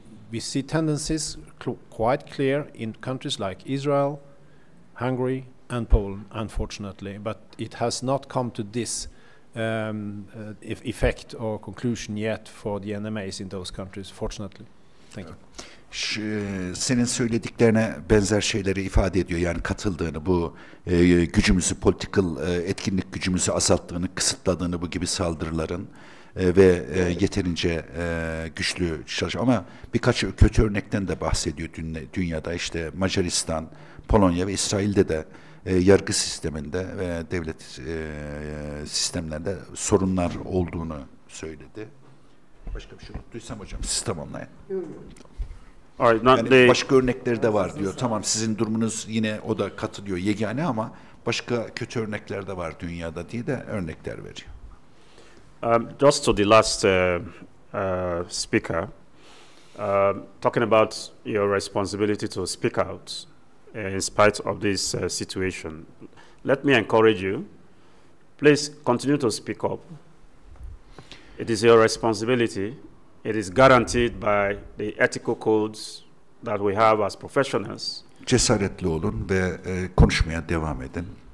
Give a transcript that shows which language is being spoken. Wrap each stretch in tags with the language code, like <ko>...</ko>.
<en>We see tendencies quite clear in countries like Israel, Hungary, and Poland, unfortunately, but it has not come to this effect or conclusion yet for the NMAs in those countries, fortunately. Thank you.</en> <tr>Senin söylediklerine benzer şeyleri ifade ediyor. Yani katıldığını, bu gücümüzü, political etkinlik gücümüzü azalttığını, kısıtladığını bu gibi saldırıların ve yeterince güçlü çalışıyor. Ama birkaç kötü örnekten de bahsediyor dünyada. İşte Macaristan, Polonya ve İsrail'de de yargı sisteminde ve devlet sistemlerinde sorunlar olduğunu söyledi. Başka bir şey unuttuysam hocam siz tamamlayın. Yani başka örnekleri de var diyor. Tamam, sizin durumunuz yine, o da katılıyor, yegane, ama başka kötü örnekler de var dünyada diye de örnekler veriyor.</tr> <en>Just to the last speaker, talking about your responsibility to speak out in spite of this situation. Let me encourage you. Please continue to speak up. It is your responsibility. It is guaranteed by the ethical codes that we have as professionals.</en> <tr>Cesaretli olun ve konuşmaya devam edin.</tr>